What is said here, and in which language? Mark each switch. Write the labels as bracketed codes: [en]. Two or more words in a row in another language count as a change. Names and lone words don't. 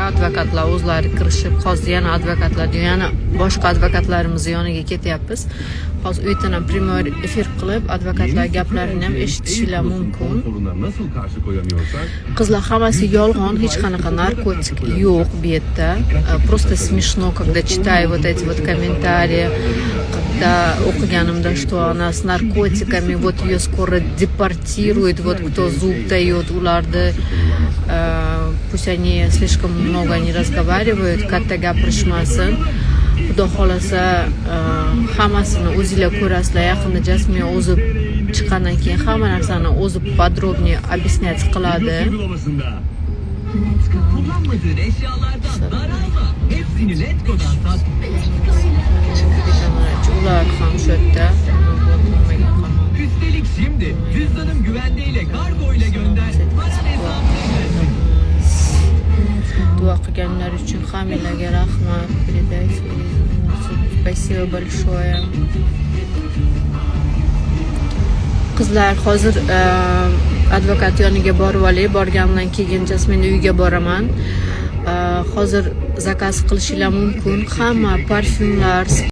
[uz] Advokatlar o'zlari kirishib, hozir yana advokatlar, yana boshqa advokatlarimiz yoniga ketyapmiz. Hozir u yerdan ham prямой efir qilib, advokatlar gaplarini ham eshitishingiz mumkin. Qizlar, hammasi yolg'on, hech qanaqa narkotik yo'q bu yerda. [ru] Просто смешно, когда читаю вот эти вот комментарии, когда o'qiganimda, что она с наркотиками, вот ее скоро депортируют, вот кто зуб дает, ularni пусть они слишком много не разговаривают, [uz] katta gapirishmasin. Xudo xolasa hammasini o'zinglar ko'rasizlar. Yaqinda Jasmin o'zi chiqqandan keyin hamma narsani o'zi [ru] podробнее объяснять [uz] qiladi. Ular ham shu yerda. [tr] Üstelik şimdi cüzdanım güvendeyle kargo ile gönder. [uz] Duo qilganlar uchun hammalarga rahmat. [ru] Спасибо большое. [uz] Qizlar, hozir advokat yoniga borib olay. Borgandan keyin Jasmin uyiga boraman. Hozir zakaz qilishinglar mumkin. Hamma parfyumlar